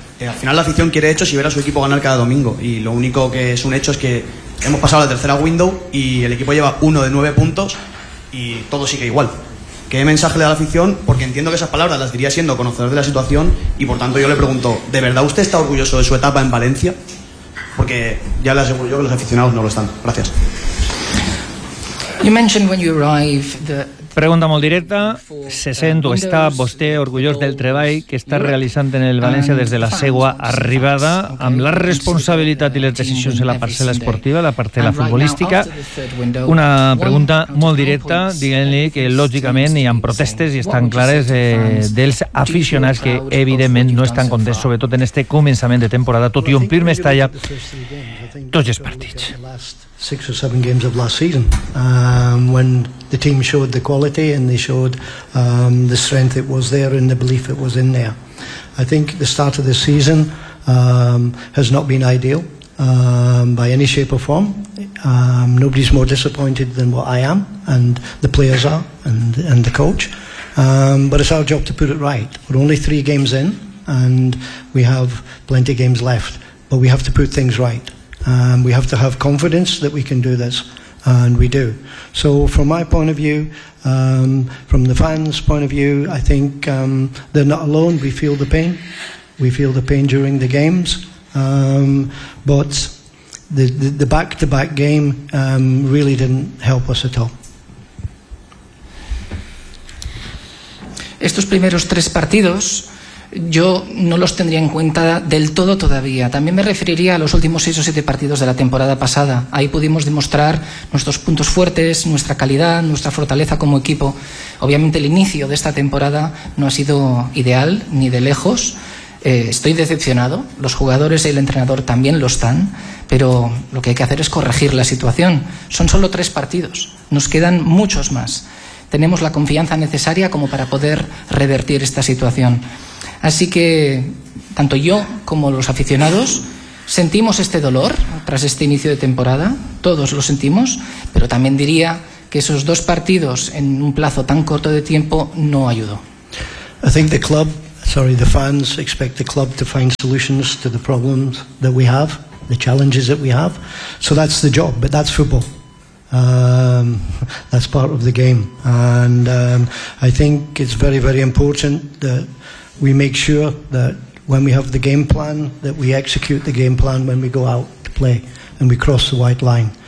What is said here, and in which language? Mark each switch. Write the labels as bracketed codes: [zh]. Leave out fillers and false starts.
[es] Al final la afición quiere hechos y ver a su equipo ganar cada domingo. Y lo único que es un hecho es que hemos pasado a la tercera window y el equipo lleva 1 de 9 puntos y todo sigue igual. ¿Qué mensaje le da la afición? Porque entiendo que esas palabras las diría siendo conocedor de la situación y por tanto yo le pregunto, ¿de verdad usted está orgulloso de su etapa en Valencia? Porque ya le aseguro yo que los aficionados no lo están. Gracias. [en] You mentioned when you arrived the... [ca] Pregunta molt directa. Se sent o està vostè orgullós del treball que està realitzant en el València des de la seva arribada, amb la responsabilitat i les decisions en la parcel·la esportiva, la parcel·la futbolística? Una pregunta molt directa, diguent-li que lògicament hi ha protestes i estan clares dels aficionats que evidentment no estan contents, sobretot en este començament de temporada, tot i omplir Mestalla tots els partits. [en] Six or seven games of last season, when the team showed the quality and they showed the strength it was there and the belief it was in there. I think the start of the season has not been ideal by any shape or form. Nobody's more disappointed than what I am and the players are and the coach. But it's our job to put it right. We're only three games in and we have plenty of games left, but we have to put things right. We have to have confidence that we can do this, and we do. So from my point of view, from the fans' point of view, I think they're not alone. We feel the pain. We feel the pain during the games. But the back-to-back game really didn't help us at all. [es] Estos primeros tres partidos yo no los tendría en cuenta del todo todavía. También me referiría a los últimos 6 o 7 partidos de la temporada pasada. Ahí pudimos demostrar nuestros puntos fuertes, nuestra calidad, nuestra fortaleza como equipo. Obviamente el inicio de esta temporada no ha sido ideal, ni de lejos. Estoy decepcionado. Los jugadores y el entrenador también lo están. Pero lo que hay que hacer es corregir la situación. Son solo 3 partidos. Nos quedan muchos más. Tenemos la confianza necesaria como para poder revertir esta situación. Así que tanto yo como los aficionados sentimos este dolor tras este inicio de temporada, todos lo sentimos, pero también diría que esos 2 partidos en un plazo tan corto de tiempo no ayudó. [en] I think the club, as Sorry, the fans expect the club to find solutions to the problems that we have, the challenges that we have. So that's the job, but that's football. That's part of the game. And I think it's very, very important that we make sure that when we have the game plan, that we execute the game plan when we go out to play and we cross the white line.